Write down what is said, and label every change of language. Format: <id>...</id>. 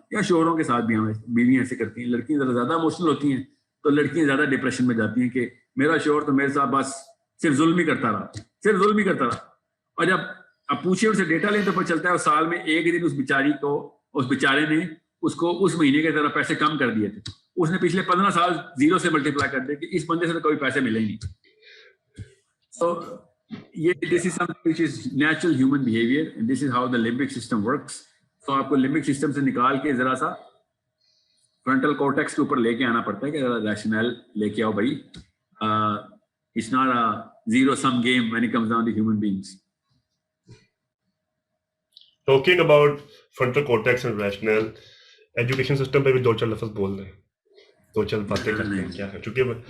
<ur>یا شوہروں کے ساتھ بھی ہم بیویاں ایسے کرتی ہیں, لڑکیاں ذرا زیادہ ایموشنل ہوتی ہیں تو لڑکیاں زیادہ ڈپریشن میں جاتی ہیں کہ میرا شوہر تو میرے ساتھ بس صرف ظلم ہی کرتا رہا, صرف ظلم ہی کرتا رہا. اور جب اب پوچھے ان سے ڈیٹا لیں تو پتہ چلتا ہے سال میں ایک دن اس بیچاری کو, اس بیچارے نے اس کو اس مہینے کے طرح پیسے کم کر دیے تھے. اس نے پچھلے 15 سال 0 سے ملٹیپلائی کر دے کہ اس بندے سے تو کوئی پیسے ملے ہی نہیں.</ur> <en>So یہ this is something which is natural human behavior and this is how the limbic system works.</en> <ur>So آپ کو لمبک سسٹم سے نکال کے ذرا سا فرنٹل کورٹیکس کے اوپر لے کے آنا پڑتا ہے کہ ذرا ریشنل لے کے آؤ بھائی.</ur> <en>It's not a zero sum game when it comes down to human beings. Talking about frontal cortex and rational,</en> <ur>education system پہ بھی 2-4 لفظ بول رہے ہیں, 2-4 باتیں کرتے ہیں کیا ہے, چونکہ</ur>